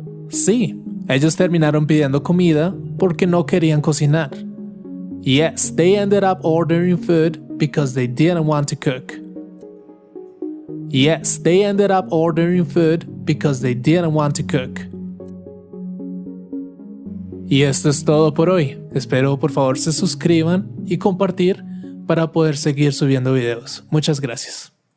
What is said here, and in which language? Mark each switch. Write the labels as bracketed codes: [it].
[es] Sí, ellos terminaron pidiendo comida porque no querían cocinar. [en] Yes, they ended up ordering food because they didn't want to cook. Yes, they ended up ordering food because they didn't want to cook. [es] Y esto es todo por hoy. Espero por favor se suscriban y compartir para poder seguir subiendo videos. Muchas gracias.